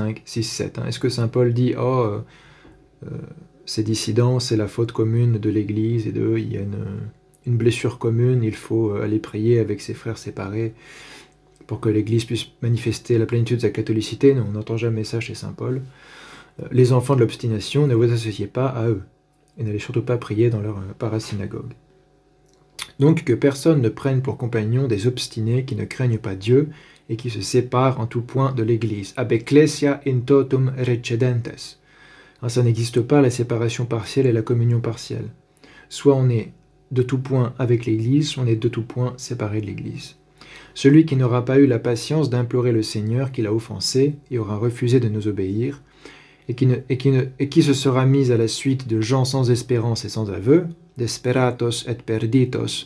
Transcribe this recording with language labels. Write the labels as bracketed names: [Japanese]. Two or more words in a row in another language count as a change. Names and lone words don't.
[French] Est-ce que saint Paul dit « Oh, ces dissidents, c'est la faute commune de l'Église, et il y a une blessure commune, il faut aller prier avec ses frères séparés pour que l'Église puisse manifester la plénitude de sa catholicité. Non, on n'entend jamais ça chez saint Paul. Les enfants de l'obstination, ne vous associez pas à eux, et n'allez surtout pas prier dans leur parasynagogue. Donc que personne ne prenne pour compagnon des obstinés qui ne craignent pas Dieu et qui se séparent en tout point de l'Église. [Latin] Ab ecclesia in totum recedentes. [French] Ça n'existe pas la séparation partielle et la communion partielle. Soit on est de tout point avec l'Église, soit on est de tout point séparé de l'Église. Celui qui n'aura pas eu la patience d'implorer le Seigneur qui l'a offensé et aura refusé de nous obéir, et qui se sera mis à la suite de gens sans espérance et sans aveu, [Latin] desperatos et perditos.